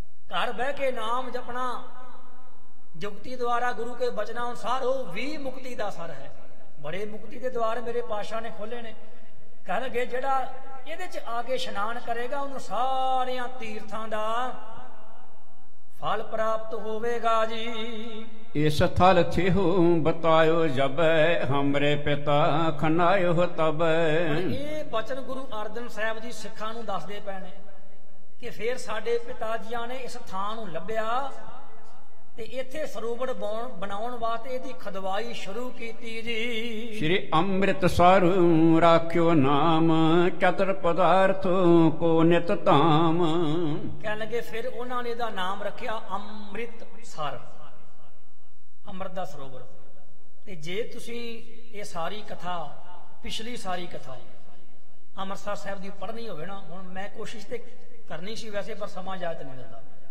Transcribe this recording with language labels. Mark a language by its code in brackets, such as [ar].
[pa] ਘਰ ਬਹਿ ਕੇ ਨਾਮ ਜਪਣਾ ਜੁਗਤੀ ਦੁਆਰਾ ਗੁਰੂ ਕੇ ਬਚਨਾਂ ਅਨੁਸਾਰ ਉਹ ਵੀ ਮੁਕਤੀ ਦਾ ਸਰ ਹੈ। ਬੜੇ ਮੁਕਤੀ ਦੇ ਦੁਆਰ ਮੇਰੇ ਪਾਤਸ਼ਾਹ ਨੇ ਖੋਲੇ ਨੇ। ਕਹਿਣਗੇ ਜਿਹੜਾ ਇਹਦੇ ਚ ਆ ਕੇ ਇਸ਼ਨਾਨ ਕਰੇਗਾ ਉਹਨੂੰ ਸਾਰਿਆਂ ਤੀਰਥਾਂ ਦਾ [hi] फल प्राप्त होवेगा जी। इस थल थिहु बतायो जबै हमरे पिता खनायो तब। [pa] ਇਹ ਬਚਨ ਗੁਰੂ ਅਰਜਨ ਸਾਹਿਬ ਜੀ ਸਿੱਖਾਂ ਨੂੰ ਦੱਸਦੇ ਪਏ ਨੇ ਕਿ ਫਿਰ ਸਾਡੇ ਪਿਤਾ ਜੀਆਂ ਨੇ ਇਸ ਥਾਂ ਨੂੰ ਲੱਭਿਆ ਤੇ ਇੱਥੇ ਸਰੋਵਰ ਬਣਾਉਣ ਵਾਸਤੇ ਇਹਦੀ ਖਦਵਾਈ ਸ਼ੁਰੂ ਕੀਤੀ ਜੀ। [hi] श्री अमृतसर राख्यो नाम चतुर पदार्थ को नित धाम। [pa] ਕਹਿਣ ਲੱਗੇ ਫਿਰ ਉਹਨਾਂ ਨੇ ਇਹਦਾ ਨਾਮ ਰੱਖਿਆ ਅੰਮ੍ਰਿਤਸਰ, ਅੰਮ੍ਰਿਤ ਦਾ ਸਰੋਵਰ। ਤੇ ਜੇ ਤੁਸੀਂ ਇਹ ਸਾਰੀ ਕਥਾ, ਪਿਛਲੀ ਸਾਰੀ ਕਥਾ ਅੰਮ੍ਰਿਤਸਰ ਸਾਹਿਬ ਦੀ ਪੜ੍ਹਨੀ ਹੋਵੇ ਨਾ, ਹੁਣ ਮੈਂ ਕੋਸ਼ਿਸ਼ ਤੇ ਕਰਨੀ ਸੀ ਵੈਸੇ, ਪਰ ਸਮਾਂ ਇਜਾਜ਼ਤ ਨਹੀਂ ਦਿੰਦਾ।